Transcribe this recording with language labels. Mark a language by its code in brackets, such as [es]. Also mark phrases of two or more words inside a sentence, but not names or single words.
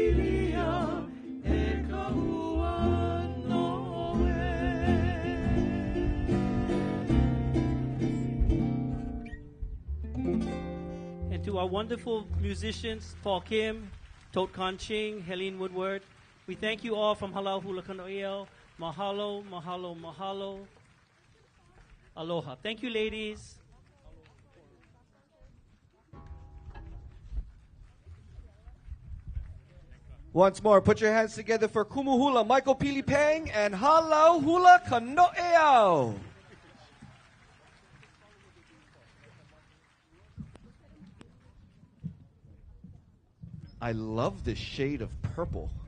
[en] And to our wonderful musicians, Paul Kim, Tot Kon Ching, Helene Woodward, we thank you all from Halau Hula Kano'eau. [haw] Mahalo, mahalo, mahalo. Aloha. [en] Thank you, ladies. Once more, put your hands together for Kumuhula, Michael Pili Pang, and Halau Hula Kano'eau. I love this shade of purple.